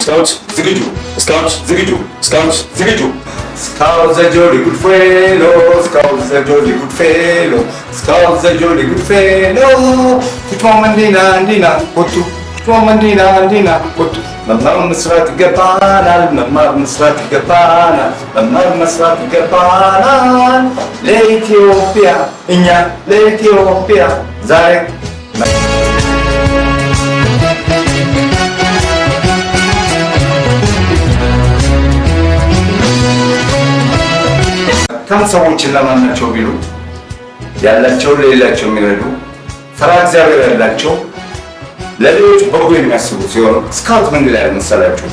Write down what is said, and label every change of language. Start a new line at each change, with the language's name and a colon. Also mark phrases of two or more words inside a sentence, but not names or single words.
Amharic: Scouts, ዝግጁ! Scouts, ዝግጁ! Scouts, ዝግጁ!
English: Scout the jolly good fellow, Scout the jolly good fellow, Scout the jolly good fellow. Tutma mandina, kotu. Tutma mandina, kotu.
Amharic: መማር መስራት ይገባናል፣ መማር መስራት ይገባናል፣ መማር መስራት ይገባናል። ለኢትዮጵያ እኛ ለኢትዮጵያ ዛሬ ከም ሰዎችን ለማናቸው ቢሉ ያላቸው ለሌላቸው የሚረዱ ፈራ እግዚአብሔር ያላቸው ለሌሎች በጎ የሚያስቡ ሲሆን ስካውት ምን ይላል መሰላችሁ?